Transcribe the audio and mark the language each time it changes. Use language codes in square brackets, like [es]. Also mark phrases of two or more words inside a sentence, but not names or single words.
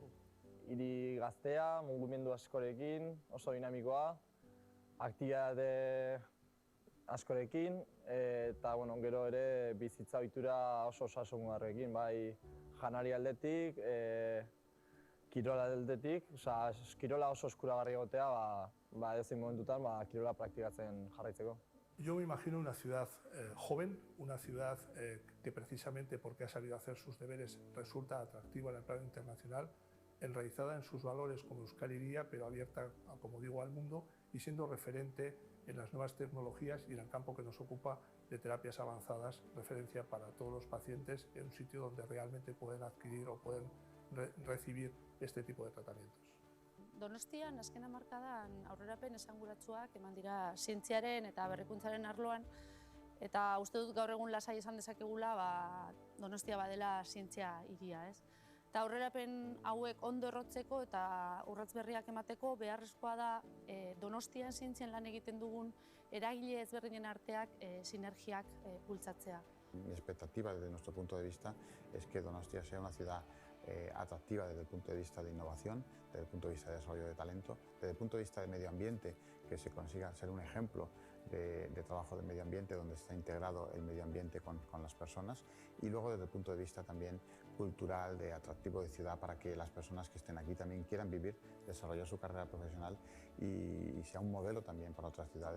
[eu] Hiri gaztea, mugimendu askorekin, oso dinamikoa, aktibitate askorekin eta gero ere bizitza ohitura oso osasungarrekin, bai janari aldetik, kirola aldetik, kirola oso eskuragarri egotea, edozein momentutan kirola praktikatzen jarraitzeko. [es] Yo me imagino una ciudad joven, una ciudad que precisamente porque ha sabido hacer sus deberes resulta atractiva en el plano internacional, enraizada en sus valores como Euskal Hiria, pero abierta, como digo, al mundo y siendo referente en las nuevas tecnologías y en el campo que nos ocupa de terapias avanzadas, referencia para todos los pacientes en un sitio donde realmente pueden adquirir o pueden recibir este tipo de tratamientos. [eu] Donostian, azken hamarkadan aurrerapen esanguratsuak eman dira zientziaren eta berrikuntzaren arloan, eta uste dut gaur egun lasai esan dezakegula Donostia badela zientzia hiria, ez? Eta aurrerapen hauek ondo errotzeko eta urrats berriak emateko beharrezkoa da Donostian zientzian lan egiten dugun eragile ezberdinen arteak sinergiak bultzatzea. [es] Mi expectativa desde nuestro punto de vista es que Donostia sea una ciudad atractiva desde el punto de vista de innovación, desde el punto de vista de desarrollo de talento, desde el punto de vista de medio ambiente, que se consiga ser un ejemplo de trabajo de medio ambiente donde está integrado el medio ambiente con las personas y luego desde el punto de vista también cultural, de atractivo de ciudad para que las personas que estén aquí también quieran vivir, desarrollar su carrera profesional y sea un modelo también para otras ciudades.